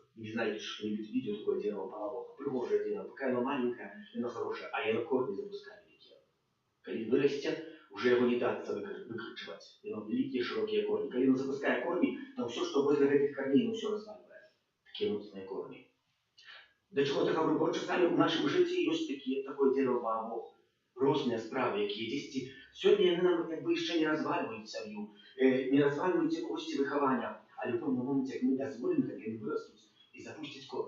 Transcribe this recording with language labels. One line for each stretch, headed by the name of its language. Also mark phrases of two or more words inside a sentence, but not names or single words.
Russian: Не знаете, что-нибудь видел такое дерево баобох? Пригожее дерево, пока оно маленькое, оно хорошее, а оно корни запускает великие. Когда вырастет, уже его не даться выкручивать. Оно великие широкие корни. Когда оно запускает корни, то все, что возле этих корней, оно все разваливает. Такие мощные корни.
Ukrainian: До чого так говорю, бо часами в нашому житті є таке дерево баобох. Розні справи, які є. Сьогодні вони нам якби ще не розвалюють сім'ю, не розвалюють якогось виховання, але в певному моменті, як ми дозволимо, як вони виростуть і запустять корні.